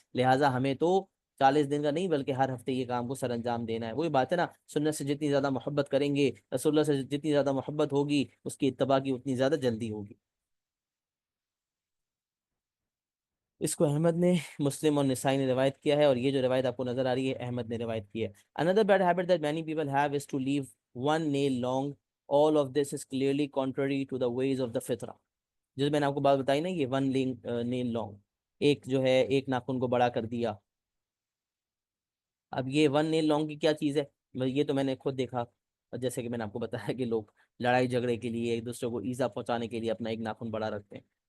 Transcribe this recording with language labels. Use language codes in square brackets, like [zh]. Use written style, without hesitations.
[ur] لہٰذا ہمیں تو 40 دن کا نہیں بلکہ ہر ہفتے یہ کام کو سر انجام دینا ہے. وہی بات ہے نا، سنت سے جتنی زیادہ محبت کریں گے، رسول اللہ سے جتنی زیادہ محبت ہوگی، اس کی اتباع کی اتنی زیادہ جلدی ہوگی. اس کو احمد نے، مسلم اور نسائی نے روایت کیا ہے، اور یہ جو روایت آپ کو نظر آ رہی ہے احمد نے روایت کی ہے. [en] Another bad habit that many people have is to leave one nail long. All of this is clearly contrary to the ways of the fitra. [ur] جس میں نے آپ کو بات بتائی نا، یہ ون نیل لانگ، ایک جو ہے ایک ناخن کو بڑا کر دیا. اب یہ ون نیل لانگ کی کیا چیز ہے؟ یہ تو میں نے خود دیکھا، اور جیسے کہ میں نے آپ کو بتایا کہ لوگ لڑائی جھگڑے کے لیے، ایک دوسرے کو ایزا پہنچانے کے لیے اپنا ایک ناخن بڑا رکھتے ہیں.